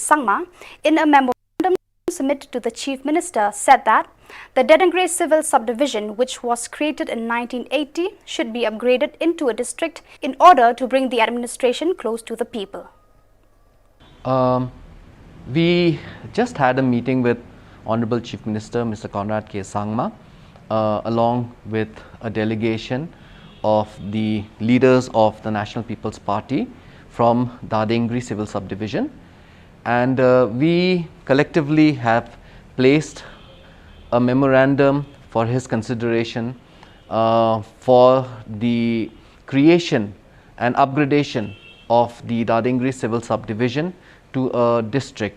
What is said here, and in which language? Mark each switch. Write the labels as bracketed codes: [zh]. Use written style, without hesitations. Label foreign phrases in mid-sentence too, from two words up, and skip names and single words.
[en] Sangma, in a memorandum submitted to the Chief Minister, said that the Dadingri civil subdivision, which was created in 1980, should be upgraded into a district in order to bring the administration close to the people. We just had a meeting with Honorable Chief Minister Mr. Conrad K. Sangma, along with a delegation of the leaders of the National People's Party from Dadingri Civil Subdivision, and we collectively have placed a memorandum for his consideration for the creation and upgradation of the Dadingri Civil Subdivision to a district.